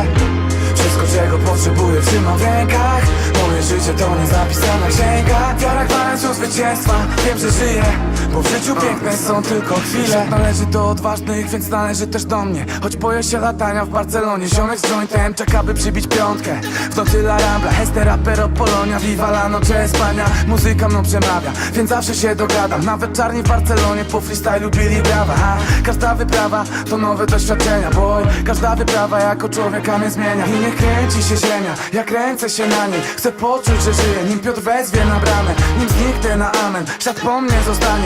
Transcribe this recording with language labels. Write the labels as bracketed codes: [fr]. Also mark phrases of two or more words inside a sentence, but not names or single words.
[pl] Wszystko czego potrzebuję trzymam w rękach. Moje życie to niezapisana księga. Wiara gwarancją zwycięstwa, wiem, że żyję. Bo w życiu piękne są tylko chwile. Należy do odważnych, więc należy też do mnie. Choć boję się latania w Barcelonie. Ziomek z jointem czeka, by przybić piątkę. W nocy La Rambla, [es] este rapero Polonia. Viva la noche Espania, [pl] muzyka mną przemawia, więc zawsze się dogadam. Nawet czarni w Barcelonie po freestylu bili brawa. Każda wyprawa to nowe doświadczenia, boy. Każda wyprawa jako człowieka mnie zmienia. I nie kręci się ziemia, ja kręcę się na niej. Chcę poczuć, że żyję, nim Piotr wezwie na bramę. Nim zniknę na amen, świat po mnie zostanie.